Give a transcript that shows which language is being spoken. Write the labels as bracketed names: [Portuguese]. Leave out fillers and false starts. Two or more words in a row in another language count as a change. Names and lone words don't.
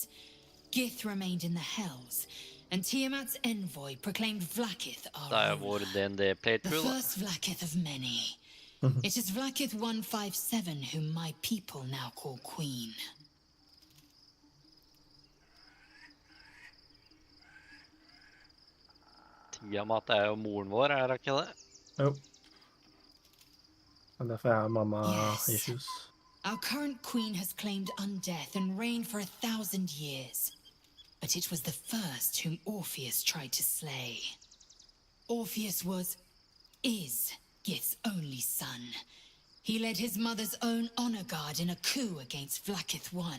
[English] Gith remained in the Hells, and Tiamat's envoy proclaimed Vlaakith our ruler. The first Vlaakith of many. It is Vlaakith 157 whom my people now call Queen. [Norwegian] Tiamat er jo moren vår, er det ikke det? Jo. Og derfor er mamma issues. [English] Our current queen has claimed undeath and reigned for 1,000 years. But it was the first whom Orpheus tried to slay. Orpheus is Gith's only son. He led his mother's own honor guard in a coup against Vlaakith I.